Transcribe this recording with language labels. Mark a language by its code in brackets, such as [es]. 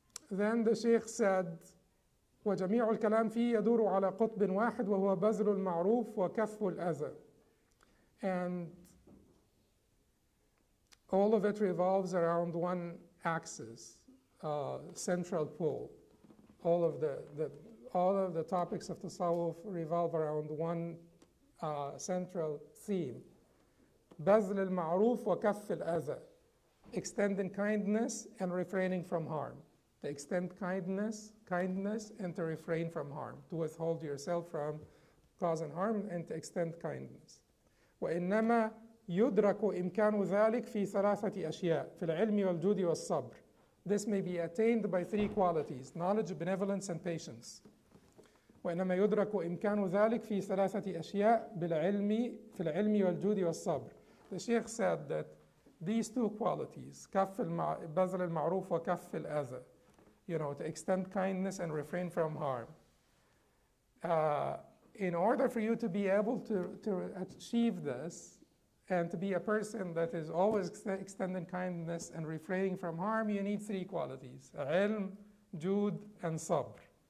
[en] Then the Sheikh said, [ar] وجميع الكلام فيه يدور على قطب واحد وهو بذل المعروف وكف الأذى. [en] And all of it revolves around one axis, central pole. All of the topics of tasawwuf revolve around one central theme. [ar] بذل المعروف وكف الأذى. [en] Extending kindness and refraining from harm. To extend kindness, and to refrain from harm. To withhold yourself from causing harm and to extend kindness. [ar] وإنما يدرك إمكان ذلك في ثلاثة أشياء في العلم والجود والصبر. [en] This may be attained by three qualities: knowledge, benevolence, and patience. [ar] وإنما يدرك إمكان ذلك في ثلاثة أشياء في العلم والجود والصبر. [en] The Sheikh said that these two qualities, [ar] بذل المعروف وكف الأذى, [en] to extend kindness and refrain from harm. In order for you to be able to achieve this, and to be a person that is always extending kindness and refraining from harm, you need three qualities: ilm, jud, and sabr.